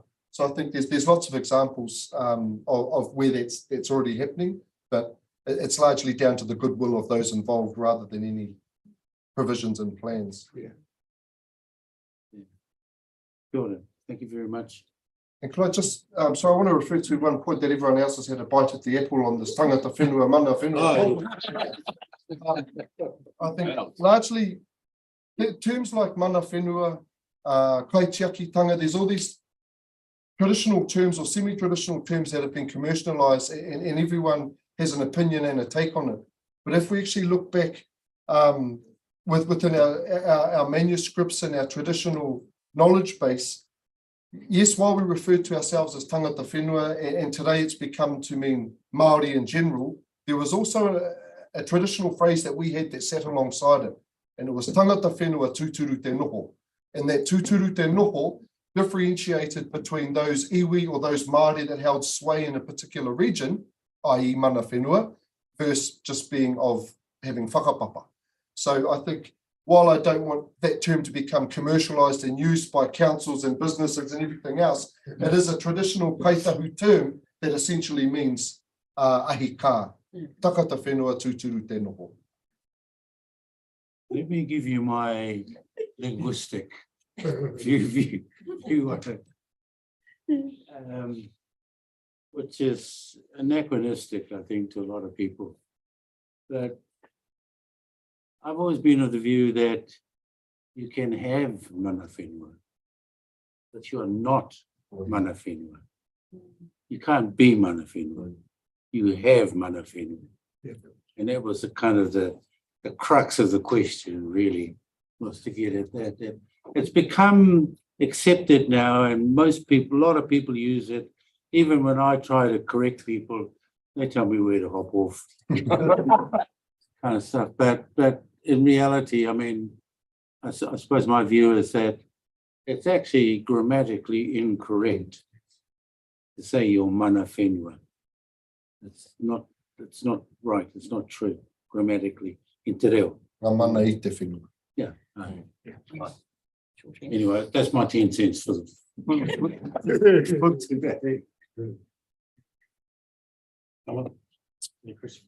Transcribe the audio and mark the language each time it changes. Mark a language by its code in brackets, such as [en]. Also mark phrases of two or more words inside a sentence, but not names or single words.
[en] So I think there's lots of examples of where that's already happening, but it's largely down to the goodwill of those involved rather than any provisions and plans. Yeah. Good. Thank you very much. And could I just, so I want to refer to one point that everyone else has had a bite at the apple on this [mi] tangata whenua, mana whenua. [en] I think largely terms like [mi] mana whenua, kaitiakitanga, [en] there's all these traditional terms or semi-traditional terms that have been commercialized, and everyone has an opinion and a take on it. But if we actually look back within our manuscripts and our traditional knowledge base, yes, while we refer to ourselves as [mi] tangata whenua, [en] and today it's become to mean Māori in general, there was also a traditional phrase that we had that sat alongside it, and it was [mi] tangata whenua tūturu te noho. [en] And that [mi] tūturu te noho [en] differentiated between those iwi or those Māori that held sway in a particular region, i.e. [mi] mana whenua, [en] versus just being of having whakapapa. So I think while I don't want that term to become commercialized and used by councils and businesses and everything else, it is a traditional kaitahu term that essentially means [mi] ahi ka, takata whenua tūturu te noho. [en] Let me give you my linguistic which is anachronistic, I think, to a lot of people. But I've always been of the view that you can have [mi] mana whenua, [en] but you are not [mi] mana whenua. [en] You can't be [mi] mana whenua. [en] You have [mi] mana whenua. [en] And that was the kind of the crux of the question, really, was to get at that. It's become accepted now, and most people, a lot of people use it. Even when I try to correct people, they tell me where to hop off. Kind of stuff. But in reality, I mean, I suppose my view is that it's actually grammatically incorrect to say you're [mi] mana whenua. [en] It's not right. It's not true grammatically in [mi] te reo. Mana I te whenua. [en] Yeah. Anyway, that's my 10 cents for them. Any questions?